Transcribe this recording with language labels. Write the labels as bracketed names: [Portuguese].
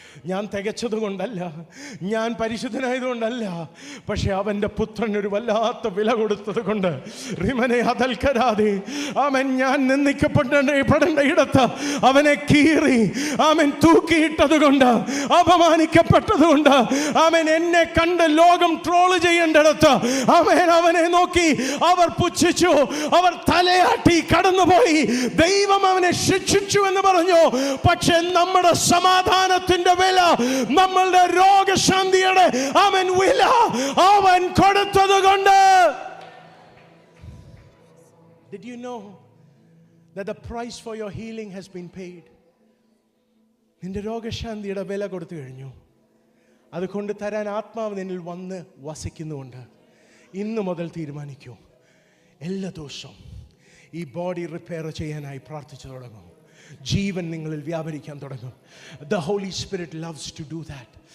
[Malayalam] ഞാൻ തികച്ചതുകൊണ്ടല്ല, ഞാൻ പരിശുദ്ധനായതുകൊണ്ടല്ല, പക്ഷെ അവൻ്റെ പുത്രനൊരു വല്ലാത്ത വില കൊടുത്തത് കൊണ്ട് റിമനെ അതൽക്കരാതെ ഞാൻ നിന്ദിക്കപ്പെടേണ്ട ഇടത്ത് അവനെ കീറി തൂക്കിയിട്ടത് കൊണ്ട്, അപമാനിക്കപ്പെട്ടത് കൊണ്ട്, എന്നെ കണ്ട് ലോകം ട്രോള് ചെയ്യേണ്ടിടത്ത് അവനെ നോക്കി അവർ പുച്ഛിച്ചു, അവർ തലയാട്ടി കടന്നുപോയി. ദൈവം അവനെ ശിക്ഷിച്ചു എന്ന് പറഞ്ഞു. പക്ഷെ നമ്മുടെ സമാധാനത്തിന്റെ വില, നമ്മളുടെ രോഗശാന്തിയുടെ വില അവൻ കൊടുത്തത് കൊണ്ട്. [English] Did you know that the price for your healing has been paid? [Malayalam] നിന്റെ രോഗശാന്തിയുടെ വില കൊടുത്തു കഴിഞ്ഞു. അതുകൊണ്ട് തരാൻ ആത്മാവ് നിന്നിൽ വന്ന് വസിക്കുന്നുണ്ട്. ഇന്നു മുതൽ തീരുമാനിക്കൂ, എല്ലാ ദിവസവും ഈ ബോഡി റിപ്പയർ ചെയ്യാനായി പ്രാർത്ഥിച്ചു തുടങ്ങും. ജീവൻ നിങ്ങളിൽ വ്യാപരിക്കാൻ തുടങ്ങും. [English] The Holy Spirit loves to do that.